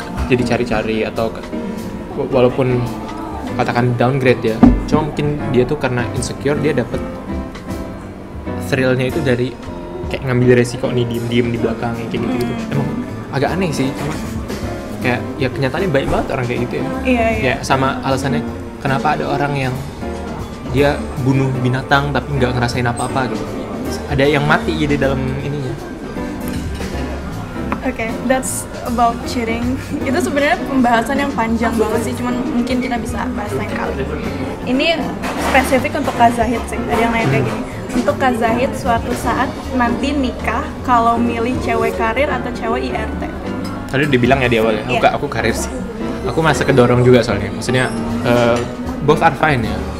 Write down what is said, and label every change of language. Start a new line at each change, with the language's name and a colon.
Indonesian: Jadi cari-cari atau walaupun katakan downgrade ya, cuma mungkin dia tuh karena insecure dia dapet thrillnya itu dari kayak ngambil resiko nih diem di belakang kayak gitu. Emang agak aneh sih, cuma kayak ya kenyataannya banyak banget orang kayak gitu ya. Iya. Ya sama alasannya kenapa ada orang yang dia bunuh binatang tapi nggak ngerasain apa-apa gitu. Ada yang mati jadi dalam ininya.
English: Oke, that's about cheating.
Indonesian: Itu sebenarnya pembahasan yang panjang banget sih, cuman mungkin kita bisa bahas lain kali. Ini spesifik untuk Kak Zahid sih, ada yang nanya kayak gini. Untuk Kak Zahid suatu saat nanti nikah, kalau milih cewek karir atau cewek IRT? Tadi dibilang ya di awal ya, aku karir sih. Aku merasa kedorong juga soalnya, maksudnya
English: both are fine
Indonesian: ya.